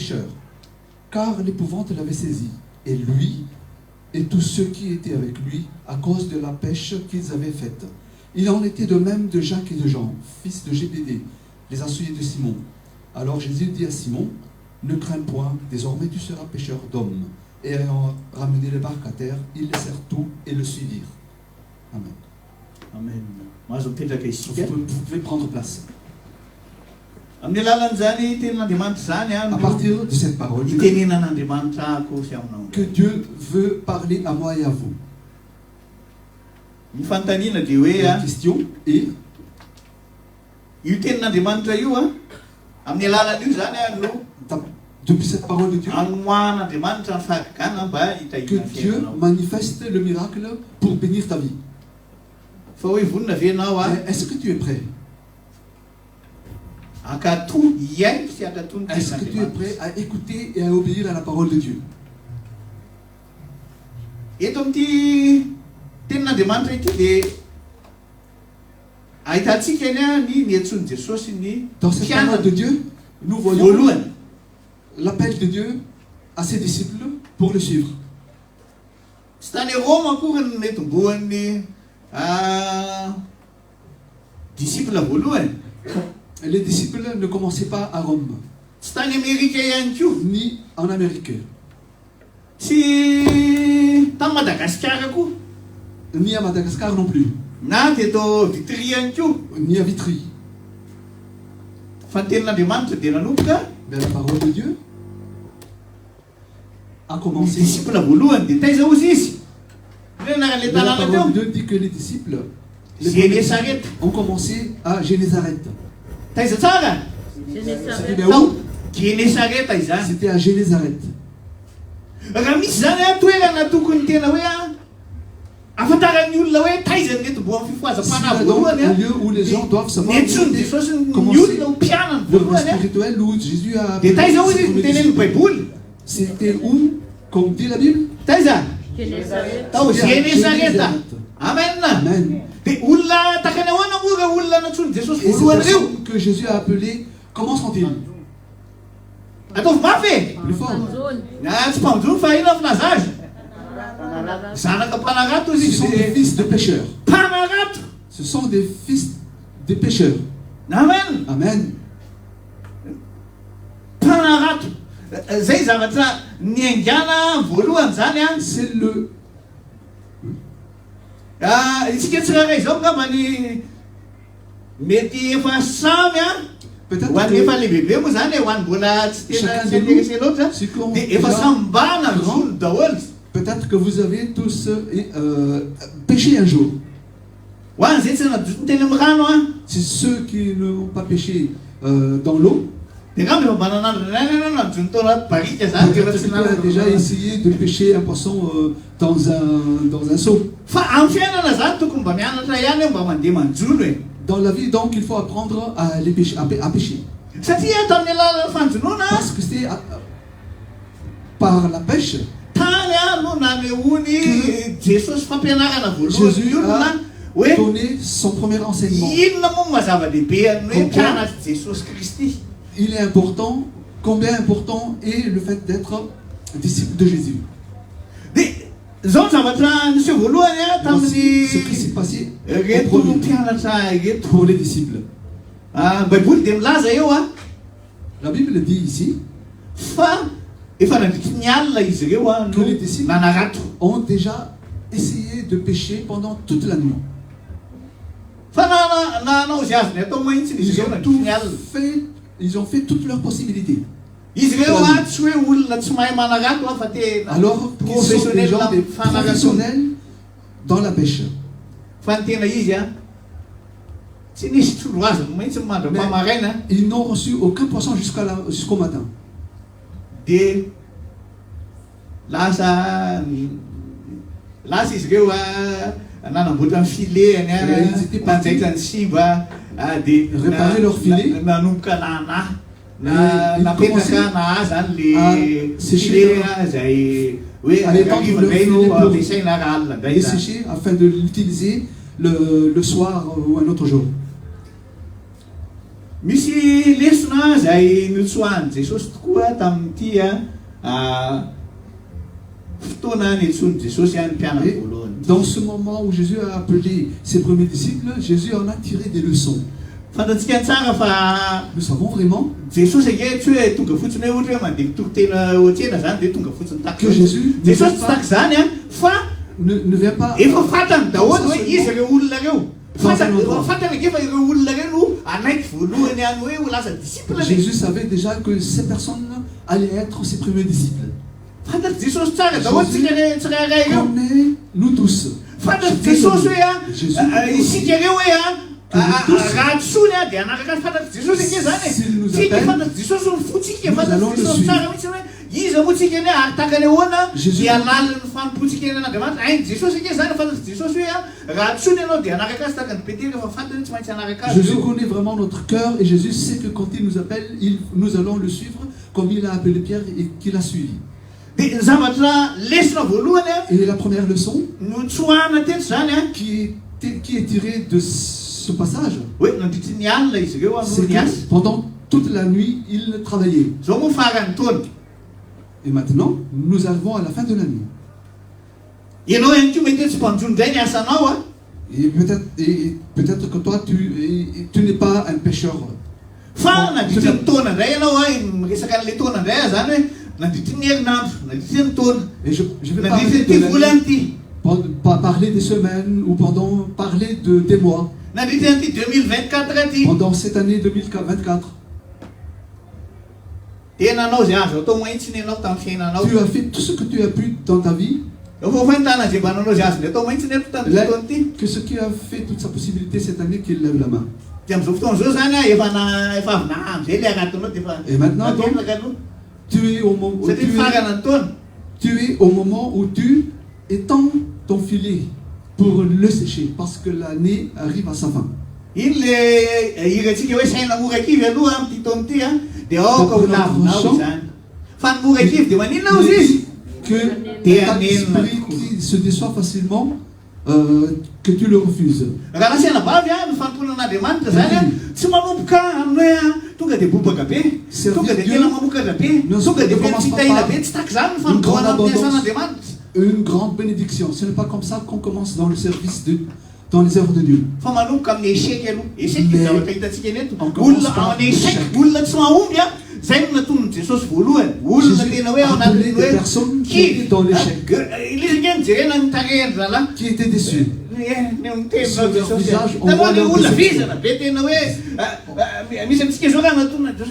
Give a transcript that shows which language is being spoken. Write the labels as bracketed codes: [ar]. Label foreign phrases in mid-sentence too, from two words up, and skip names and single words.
[fr] » Car l'épouvante l'avait saisi, et lui, et tous ceux qui étaient avec lui, à cause de la pêche qu'ils avaient faite. Il en était de même de Jacques et de Jean, fils de Zébédée, les associés de Simon. Alors Jésus dit à Simon, « Ne crains point, désormais tu seras pêcheur d'hommes. » Et ayant ramené les barques à terre, ils laissèrent tout et le suivirent. Amen. Amen. [mg] Mahazo mipetraka isika. [fr] Vous pouvez prendre place. [mg] Amin'ny alalan'izany tenin'andriamanitra zany [fr] À partir de cette parole, [mg] itenenan'andriamanitra ako sy aminao. [fr] que Dieu veut parler à moi et à vous. [mg] Ny fanontaniana dia hoe [fr] La question est, [mg] io tenin'andriamanitra io amin'ny alalan'io zany no [fr] depuis cette parole de Dieu, [mg] anomoahan'andriamanitra ny fahagagana mba [fr] que [mg] hitahina ny [fr] Dieu [mg] fiainanao. [fr] manifeste le miracle pour bénir ta vie. [mg] Fa hoe vonina ve ianao [fr] Mais est-ce que tu es prêt? [mg] akatoy iaino sy akatoy ny [fr] Est-ce que tu es prêt à écouter et à obéir à la parole de Dieu? [mg] eto amin'ity tenin'andriamanitra ity dia ahitantsika ny niantsony Jesosy ny [fr] Dans cette parole de Dieu, nous voyons [mg] voalohany. [fr] l'appel de Dieu à ses disciples pour le suivre. [mg] Tsy tany Rome akory ny netombohan'ny disciple voalohany. [fr] Les disciples ne commençaient pas à Rome, [mg] Tsy tany Amerika ihany koa. [fr] ni en Amérique. [mg] Tsy tany Madagasikara koa. [fr] ni à Madagascar non plus, [mg] na teto Vitry ihany koa. [fr] ni à Vitry. [mg] Fa ny tenin'Andriamanitra dia nanomboka [fr] Mais la parole de Dieu a [mg] ny [fr] commencé. [mg] disipla voalohany dia taiza ozy izy. Re anaran'ilay [fr] Mais la [mg] tanàna [fr] parole de [mg] teo [fr] Dieu dit que les disciples Genesaret. ont commencé à Génézareth. [mg] Taiza tsara. [fr] C'était Genesaret. bien où? [mg] Genesaret izany. [fr] C'était à Génézareth. [mg] Raha misy zany a toerana tokony tena hoe afantaran'ny olona hoe taiza ny netomboa amin'ny [fr] S'il y [mg] fifoazam-pana [fr] a donc [mg] voalohany [fr] un lieu où les gens doivent savoir [mg] netsony Jesosy ny [fr] commencer [mg] olona ho mpianany [fr] le rôle [mg] voalohany a. [fr] spirituel où Jésus a [mg] Dia [fr] appelé [mg] taiza ozy [fr] ses [mg] izy [fr] premiers [mg] mitenen'ny [fr] disciples. [mg] baiboly. [fr] C'était où, comme dit la Bible? [mg] Taiza Genesaret. tao Genesareta. Amen. Amen. Dia olona takany ahoana moa ireo olona nantsony Jesosy [fr] Et ces [mg] voalohany ireo. [fr] personnes que Jésus a appelées, comment sont-ils? [mg] Ataovy mafy [fr] Plus fort. [mg] Panzony. tsy mpamojony fa ino finazy azy. Panarato. Zanaka mpanarato [fr] Ce [mg] izy [fr] sont des [mg] dia [fr] fils de pécheurs. [mg] mpanarato. [fr] Ce sont des fils de pécheurs. Amen. Amen. [mg] Mpanarato. Zay zavatra niaingana voalohany zany a. [fr] C'est le. [mg] Isika tsirairay zao ngamba ny mety efa samy a. [fr] Peut-être [mg] Ho an'ny efa [fr] que [mg] lehibe moa zany ho an'ny mbola tsy tena [fr] Chacun [mg] tsy [fr] de [mg] intéressé loatra [fr] c'est qu'on- [mg] dia efa samy mbana ny [fr] grand. [mg] zolo daholo. [fr] peut-être que vous avez tous péché un jour. [mg] Ho any zay tsy nadotony teny amin'ny rano a. [fr] C'est ceux qui n'ont pas péché dans l'eau. [mg] Dia ngamba efa mba nanandro nanana nadotony tao anaty barika zany dia efa [fr] Peut-être [mg] tsy [fr] que tu as déjà [mg] nanandro. [fr] essayé de pêcher un poisson dans un seau. [mg] Fa amin'ny fiainana zany tokony mba mianatra ihany mba mandeha manjolo e. [fr] Dans la vie, donc, il faut apprendre à pêcher. [mg] Satria ato amin'ny alalan'ny fanjonoana [fr] Parce que c'est par la pêche, [mg] tany a no nanehoany Jesosy fampianarana voalohany Jésus ny olona a hoe [fr] donné son premier enseignement. [mg] inona moa mazava-dehibe ny hoe [fr] Pourquoi? [mg] mpianatra Jesosy Kristy. [fr] Il est important, combien important est le fait d'être disciple de Jésus. [mg] Dia zao ny zavatra niseho voalohany a [fr] Voici ce qui s'est [mg] tamin'ny [fr] passé au [mg] reto [fr] premier [mg] mpianatra reto. [fr] pour les disciples. [mg] Baiboly dia milaza eo a [fr] La Bible dit ici [mg] fa efa nandritry ny alina izy ireo a [fr] que les disciples [mg] no nanarato. [fr] ont déjà essayé de pécher pendant toute la nuit. [mg] Fa nanao zay azony atao mahitsy izy ireo nandritry ny alina. [fr] Ils ont fait toutes leurs possibilités. [mg] Izy ireo a tsy hoe olona tsy mahay manarato a fa tena Alors qu'ils sont des professionnel [fr] gens des [mg] amin'ny fanarato. [fr] professionnels dans la pêche. [mg] Fa ny tena izy a tsy nisy trolo azony mahitsy ny mandram-pamaraina [fr] Ils n'ont reçu aucun poisson jusqu'au matin. [mg] dia lasa izy ireo a nanamboatra ny filehany [fr] Ils étaient partis [mg] nanjaitra ny simba dia [fr] réparer leur filet. [mg] nanomboka nana [fr] Et ils [mg] napetraka [fr] commençaient [mg] na zany [fr] à le sécher [mg] filet zay hoe [fr] à étendre leur [mg] arivandray no [fr] filet pour [mg] ampiasaina raha alina [fr] et [mg] ndray zany. [fr] sécher afin de l'utiliser le soir ou un autre jour. [mg] Misy lesona zay notsoahany Jesosy tokoa tamin'ity fotoana niantsony Jesosy any mpianatra [fr] Et [mg] voalohany. [fr] dans ce moment où Jésus a appelé ses premiers disciples, Jésus en a tiré des leçons. [mg] Fantatsika tsara fa [fr] Nous savons vraiment [mg] Jesosy ake tsy hoe tonga fotsiny hoe ohatra hoe mandeha mitokotena ohatrena zany dia tonga fotsiny [fr] que Jésus [mg] Jesosy tsy taky zany a fa [fr] ne vient pas [mg] efa fantany daholo hoe izy ireo olona reo. Fantany ake fa ireo olona reo no anaiky voalohany any hoe ho lasa disciple. [fr] Jésus savait déjà que ces personnes allaient être ses premiers disciples. [mg] Fantatsy Jesosy tsara daholo tsirairay ireo. [fr] Comme nous tous. [mg] Fantatsy Jesosy Jésus hoe isika reo hoe raha tsony a dia anaraka fantatsy Jesosy ake zany e. Tsika fantatsy Jesosy ny fotsika fantatsy Jesosy tsara mihitsy hoe iza moa tsika ny atakany ahoana dia laliny fanompotsika eny an'Andriamanitra. Hainy Jesosy ake zany fantatsy Jesosy hoe raha tsony ianao dia anaraka azy takany Petera fa fantany tsy maintsy anaraka azy. [fr] Jésus connaît vraiment notre cœur et Jésus sait que quand il nous appelle, nous allons le suivre comme il a appelé Pierre et qu'il a suivi. [mg] Dia zavatra lesona voalohany a [fr] Et la première leçon [mg] no tsoahana teto zany a [fr] qui est tirée de ce passage, [mg] hoe nandritry ny alina izy ireo [fr] c'est [mg] amin'ny asa. [fr] que pendant toute la nuit, il travaillait. [mg] Zao moa farany taona. [fr] Et maintenant, nous arrivons à la fin de la nuit. [mg] Ianao ihany koa mety tsy mpanjono indray ny asanao a. [fr] Et peut-être que toi, tu n'es pas un pécheur. [mg] Fa nandritry ny taona indray ianao a miresaka an'ilay taona indray a zany hoe nandritry ny herinandro nandritry ny taona [fr] Et je vais parler [mg] nandritry [fr] de [mg] ny [fr] l'année. [mg] volany ity. [fr] parler des semaines ou pendant parler des mois, [mg] Nandritra an'ity 2024 ty. [fr] pendant cette année 2024. [mg] Tena anao zay azo atao mahitsy ny anao tamin'ny fiainanao. [fr] Tu as fait tout ce que tu as pu dans ta vie, [mg] Efa fahitana zay mba nanao zay azo ny atao mahitsy ny eto tamin'ny [fr] Là, [mg] fotoana ity. [fr] que ce qui a fait toute sa possibilité cette année, qu'il lève la main. [mg] Dia amin'izao fotoana izao zany a efa avy na am'izay le anatinao dia efa [fr] Et maintenant, donc, [mg] nateraka aloha. [fr] Tu es au moment où [mg] Satria mifarana ny taona. [fr] tu es au moment où tu étends ton filet pour le sécher, parce que l'année arrive à sa fin. [mg] Iny le hirantsika hoe saina mora kivy aloha amin'ity taona ity a dia aoka ho lavinao zany. Fa ny mora kivy dia maninona [fr] Il [mg] ozy izy? [fr] dit que T'es ta un esprit qui se déçoit facilement, que tu le refuses. [mg] Raha saina vavy a ny famponan'Andriamanitra zany a tsy manomboka amin'ny hoe a tonga dia bobaka be, tonga dia tena mamokatra be, tonga dia feno fitahina be, tsy taky zany ny fanombohana amin'ny fiasan'Andriamanitra. [fr] Une grande bénédiction. Ce n'est pas comme ça qu'on commence dans le service dans les œuvres de Dieu. [mg] Fa manomboka amin'ny échec aloha. Échec [fr] Mais [mg] ny zavatra hitantsika eneto. [fr] on commence [mg] Olona [fr] par en échec, l'échec. [mg] olona tsy mahomby a, zay no natonony Jesosy voalohany. Olona tena hoe ao [fr] a appelé [mg] anatin'ny [fr] des [mg] hoe [fr] personnes qui étaient dans l'échec, [mg] ilay ngeny jerena ny tarehany zala. [fr] qui étaient déçus. Sur leur visage, on voit le leur [mg] olona [fr] déception. [mg] vizana be tena hoe misy amintsika zao raha natonona Jesosy.